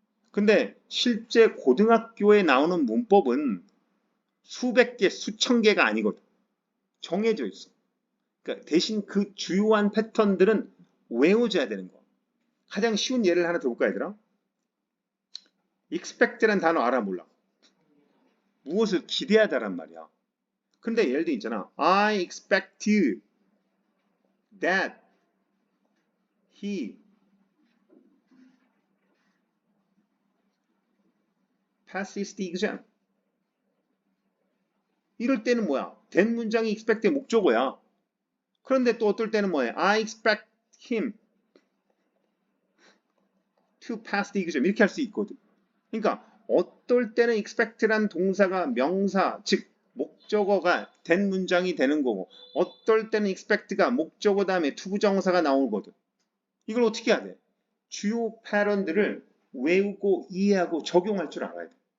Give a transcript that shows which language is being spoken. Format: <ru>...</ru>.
<ko>근데 실제 고등학교에 나오는 문법은 수백 개, 수천 개가 아니거든. 정해져 있어. 그러니까 대신 그 주요한 패턴들은 외워줘야 되는 거야. 가장 쉬운 예를 하나 들어볼까 얘들아? expect라는 단어 알아 몰라? 무엇을 기대하다란 말이야. 근데 예를 들어 있잖아.</ko> <en>I expect that he passes the exam.</en> <ko>이럴 때는 뭐야? 된 문장이 expect의 목적어야. 그런데 또 어떨 때는 뭐야?</ko> <en>I expect him to pass the exam.</en> <ko>이렇게 할 수 있거든. 그러니까 어떨 때는 expect란 동사가 명사, 즉 목적어가 된 문장이 되는 거고 어떨 때는 expect가 목적어 다음에 투부정사가 나오거든. 이걸 어떻게 해야 돼? 주요 패턴들을 외우고 이해하고 적용할 줄 알아야 돼.</ko>